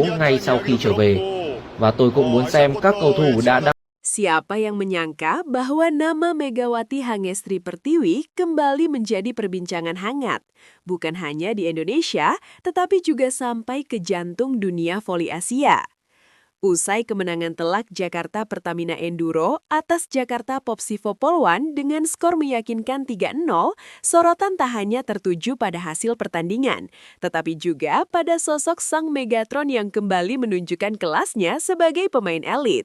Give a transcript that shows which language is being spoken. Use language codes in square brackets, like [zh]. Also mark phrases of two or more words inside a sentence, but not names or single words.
[vi] ngay sau khi trở về. Và tôi cũng muốn xem các cầu thủ đã đăng. [id] Siapa yang menyangka bahwa nama Megawati Hangestri Pertiwi kembali menjadi perbincangan hangat, bukan hanya di Indonesia, tetapi juga sampai ke jantung dunia voli Asia. Usai kemenangan telak Jakarta Pertamina Enduro atas Jakarta Popsivo Polwan dengan skor meyakinkan 3-0, sorotan tak hanya tertuju pada hasil pertandingan, tetapi juga pada sosok sang Megatron yang kembali menunjukkan kelasnya sebagai pemain elit.